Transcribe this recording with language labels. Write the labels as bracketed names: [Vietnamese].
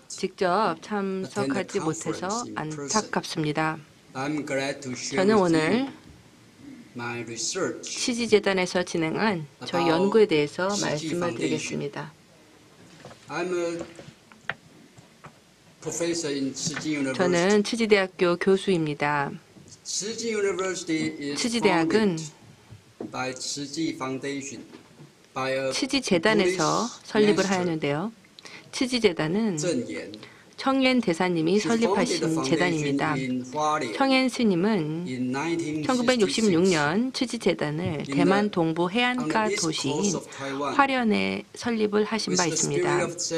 [Korean] 직접 참석하지 못해서 안타깝습니다. [English] I'm glad to share [Korean] 저는 [English] with [Korean] 오늘 [English] you my research [Korean] 치지재단에서 진행한 저희 연구에 대해서 말씀을 드리겠습니다. [English] I'm a professor in Tsingy University. [Korean] 저는 치지대학교 교수입니다. [English] Tsingy University is [Korean] 치지대학은 [English] founded by Tsingy Foundation by a [Korean] 치지재단에서 설립을 하였는데요. 치지재단은 전yen. 청엔 대사님이 설립하신 재단입니다. 청엔 스님은 1966년 치지재단을 대만 동부 해안가 도시인 화련에 설립을 하신 바 있습니다.